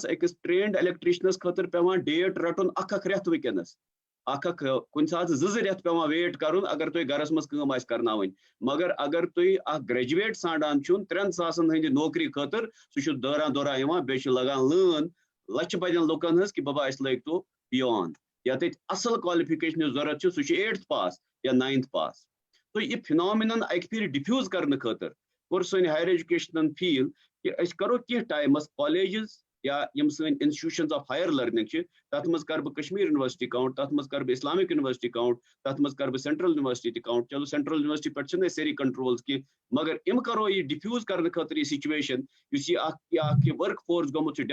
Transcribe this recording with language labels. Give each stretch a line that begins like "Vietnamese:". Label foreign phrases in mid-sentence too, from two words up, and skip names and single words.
Kashmiri: أکِس
English: trained electricians
Kashmiri: خٲطرٕ پیٚوان ڈیٹ رٹُن اکھ رٮ۪تھ وٕنکیٚنس اکھ کُنہِ ساتہٕ 2 رٮ۪تھ پیٚوان ویٹ کرُن اگر تۄہہِ گرس منٛز کٲم آسہِ کرناوٕنۍ مگر اگر تُہۍ اکھ گریجویٹ ژھانڈان چھُ 3 ساسن ہٕنٛدِ نوکری خٲطرٕ سُہ چھُ دوران یِوان بیٚیہِ چھُ لگان لٲن لچھِ بَدٮ۪ن لُکن ہٕنٛز کہِ بابا اَسہِ لٲگۍ تو بِیانٛڈ یا تَتہِ اصل کالفِکیشنٕچ ضروٗرت چھِ سُہ چھُ 8th پاس یا 9th پاس تہٕ یہِ فِنامِنن اَکہِ پھِرِ ڈِفیوٗز کرنہٕ خٲطرٕ کوٚر سٲنۍ
English: higher education
Kashmiri: فیٖل کہِ أسۍ کرو کینٛہہ ٹایمس کالیجز یا یِم سٲنۍ
English: institutions of higher learning
Kashmiri: چھِ تتھ منٛز کرٕ بہٕ کشمیٖر یونیورسٹی کاونٹ تتھ منٛز کرٕ بہٕ اسلامک یونیورسٹی کاونٹ تتھ منٛز کرٕ بہٕ سینٹرل یونیورسٹی تہِ کاونٹ چلو سینٹرل یونیورسٹی پٮ۪ٹھ چھِنہٕ أسۍ سٲری کنٹرولز کینٛہہ مگر یِم کرو یہِ ڈِفیوٗز کرنہٕ خٲطرٕ یہِ سچویشن یُس یہِ اکھ
English: work force
Kashmiri: گوٚمُت چھُ